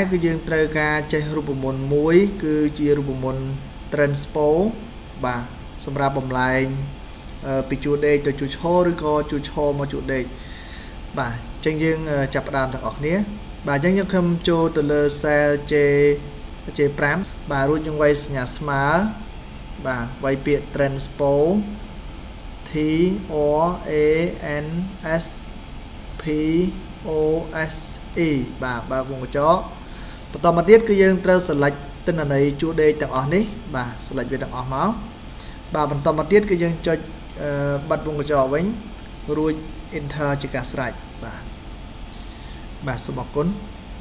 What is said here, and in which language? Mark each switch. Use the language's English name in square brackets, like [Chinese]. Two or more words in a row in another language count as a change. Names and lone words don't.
[Khmer] គឺយើងត្រូវការចេះរូបមន្តមួយគឺជារូបមន្ត transpose បាទសម្រាប់បំលែងពីជួរដេកទៅជួរឈរឬក៏ ជួរឈរមកជួរដេកបាទអញ្ចឹងយើងចាប់ផ្ដើមទាំងអស់គ្នាបាទអញ្ចឹងខ្ញុំចូលទៅលើ cell J5 បាទរួចយើងវាយសញ្ញាស្មើបាទវាយពាក្យ transpose T O A N S P O S E បាទបើកវងកញ្ចក់បន្តមកទៀតគឺយើងត្រូវ select ទិន្នន័យជួរដេកទាំងអស់នេះបាទ select វាទាំងអស់មកបាទបន្តមកទៀតគឺយើងចុចបិទវងកញ្ចក់វិញរួច enter ជាការស្រេចបាទសូមអរគុណ